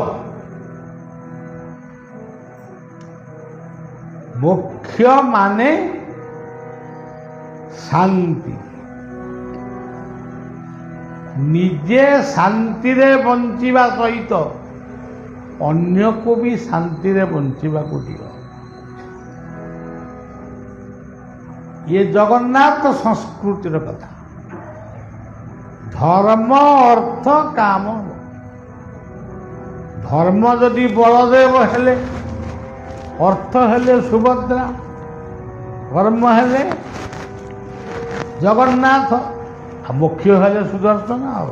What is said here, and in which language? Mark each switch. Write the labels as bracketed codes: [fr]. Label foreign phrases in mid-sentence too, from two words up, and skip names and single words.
[or] ମୋକ୍ଷ ମାନେ ଶାନ୍ତି। ନିଜେ ଶାନ୍ତିରେ ବଞ୍ଚିବା ସହିତ ଅନ୍ୟକୁ ବି ଶାନ୍ତିରେ ବଞ୍ଚିବାକୁ ଦିଅ। ଏ ଜଗନ୍ନାଥ ସଂସ୍କୃତିର କଥା। ଧର୍ମ ଅର୍ଥ କାମ। ଧର୍ମ ଯଦି ବଳଦେବ ହେଲେ, ଅର୍ଥ ହେଲେ ସୁଭଦ୍ରା, କର୍ମ ହେଲେ ଜଗନ୍ନାଥ, ମୋକ୍ଷ ହେଲେ ସୁଦର୍ଶନ।